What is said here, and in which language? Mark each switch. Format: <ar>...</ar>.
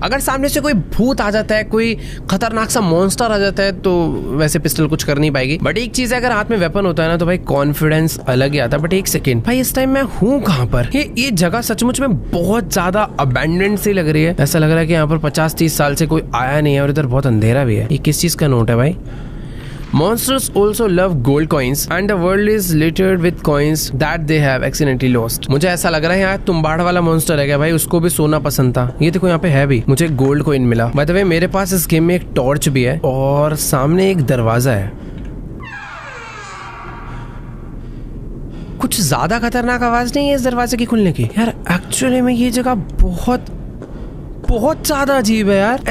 <hi>अगर सामने से कोई भूत आ जाता है, कोई खतरनाक सा मॉन्स्टर आ जाता है, तो वैसे पिस्टल कुछ कर नहीं पाएगी। बट एक चीज है, अगर हाथ में वेपन होता है ना तो भाई कॉन्फिडेंस अलग ही आता है। बट एक सेकेंड भाई, इस टाइम मैं हूँ कहाँ पर? ये जगह सचमुच में बहुत ज्यादा अबैंडन्ड सी लग रही है। ऐसा लग रहा है कि यहाँ पर 50-30 साल से कोई आया नहीं है और इधर बहुत अंधेरा भी है। ये किस चीज का नोट है भाई?</hi> <en>Monsters also love gold coins and the world is littered with coins that they have accidentally lost।</en> <hi>मुझे ऐसा लग रहा है यार तुम्बाड़ वाला मॉन्स्टर है क्या भाई? उसको भी सोना पसंद था। ये देखो यहाँ पे है भी, मुझे गोल्ड कॉइन मिला। बाय द वे मेरे पास इस गेम में एक टॉर्च भी है और सामने एक दरवाजा है। कुछ ज्यादा खतरनाक आवाज नहीं है इस दरवाजे की खुलने की यार। एक्चुअली में ये जगह बहुत ज्यादा अजीब है यार।</hi>